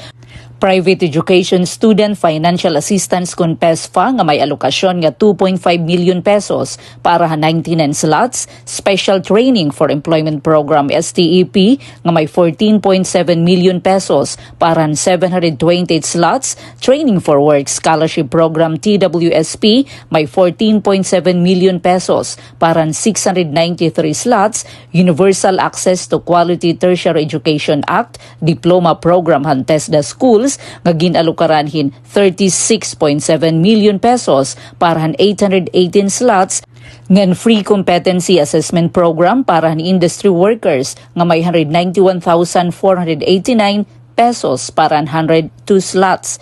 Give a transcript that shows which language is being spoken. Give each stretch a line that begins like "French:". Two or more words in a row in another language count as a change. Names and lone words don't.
Waray: Private Education Student Financial Assistance kon PESFA nga may alokasyon nga 2.5 million pesos para 99 slots, Special Training for Employment Program STEP nga may 14.7 million pesos para 728 slots, Training for Work Scholarship Program TWSP may 14.7 million pesos para 693 slots, Universal Access to Quality Tertiary Education Act Diploma Program han TESDA Schools nga ginalukaranhin 36.7 million pesos para 818 slots ngan Free Competency Assessment Program para industry workers nga may 191,489 pesos para 102 slots.